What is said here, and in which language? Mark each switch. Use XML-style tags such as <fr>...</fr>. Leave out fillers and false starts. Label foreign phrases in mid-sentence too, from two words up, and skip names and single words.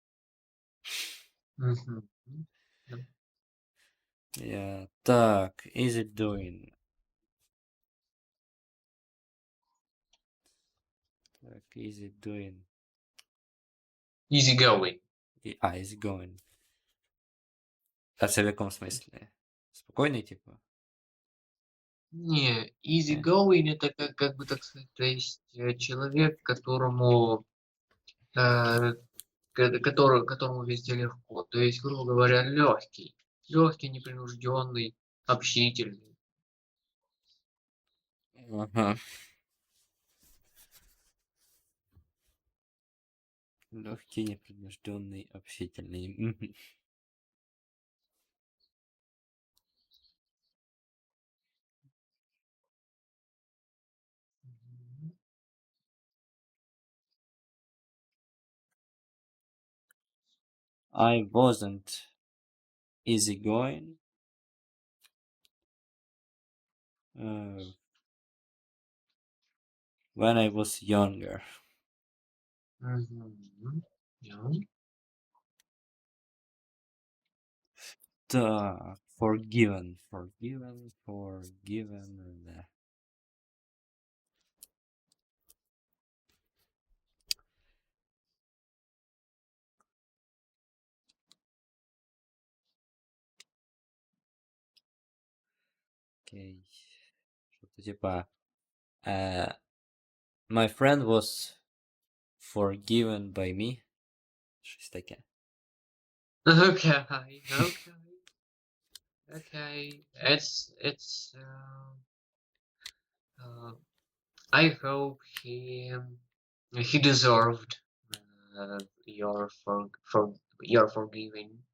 <en>Мгм. Yeah, так, easy doing. Так, easy doing. Easy going. Easy going.</en> <uk>А це в якому смислі? Спокійний, типу? Не,</uk> <en>easy Э.</en> <ru>going это как бы так сказать, то есть человек, которому которому везде легко. То есть, грубо говоря, легкий, непринужденный, общительный. Ага. Легкий, непринужденный, общительный. Мгм. Мгм.</ru> <en>I wasn't easygoing. When I was younger. Мгм. Yeah. Так, forgiven.</en> <ru>Да. Окей. Что-то типа</ru> <en>my friend was forgiven by me.</en> <uk>Щось таке.</uk> <en>Okay, okay. I hope he deserved your forgiving.</en>